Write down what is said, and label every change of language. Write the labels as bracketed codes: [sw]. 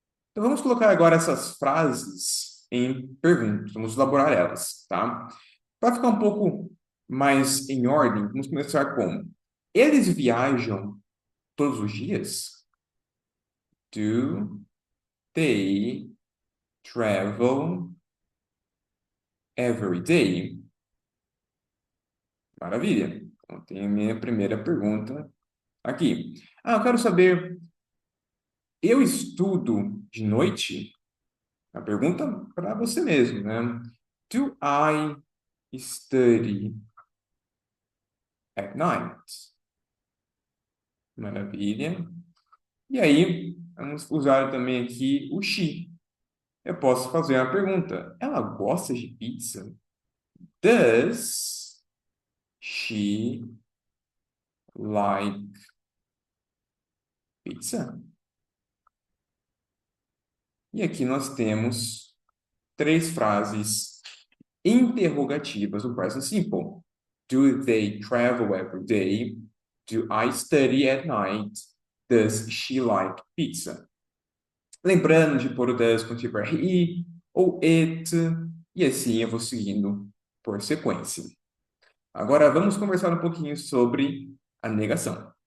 [pt] Então, vamos colocar agora essas frases em perguntas, vamos elaborar elas, tá? Para ficar um pouco mais em ordem, vamos começar com: eles viajam todos os dias? [en] Do they travel every day? [pt] Maravilha. Então, tem a minha primeira pergunta aqui. Eu quero saber, eu estudo de noite? A pergunta para você mesmo, né? [en] Do I study at night? [pt] Maravilha. E aí, vamos usar também aqui o she. Eu posso fazer uma pergunta. Ela gosta de pizza? [en] Does she like pizza? [pt] E aqui nós temos três frases interrogativas do present simple. [en] Do they travel every day? Do I study at night? Does she like pizza? [pt] Lembrando de pôr o does quando tiver he ou it, e assim eu vou seguindo por sequência. Agora vamos conversar um pouquinho sobre a negação.